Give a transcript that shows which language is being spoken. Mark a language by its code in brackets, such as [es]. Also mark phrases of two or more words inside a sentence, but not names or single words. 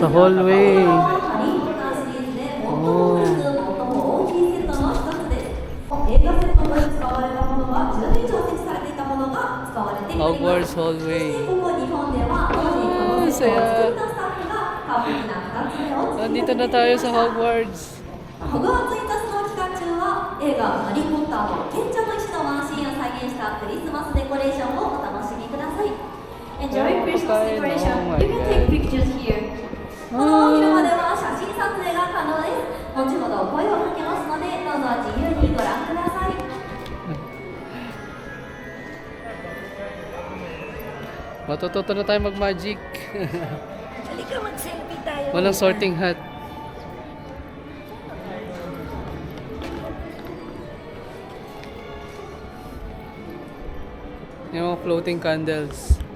[tl] Sa hallway. Hogwarts hallway. Saya. Nandito na tayo sa Hogwarts. [ja] ホグワーツインタースの期間中は映画「ハリー・ポッター」の賢者の石のワンシーンを再現したクリスマスデコレーションをお楽しみください。 [en] Enjoy Christmas decoration. You can take pictures here. [ja] この広場では写真撮影が可能です。後ほど声をかけますので、どうぞ自由にご覧ください。 [tl] Matututo na tayo mag-magic. Halika, mag-selfie tayo. Walang [en] sorting hat. [tl] Yung mga [en] floating candles.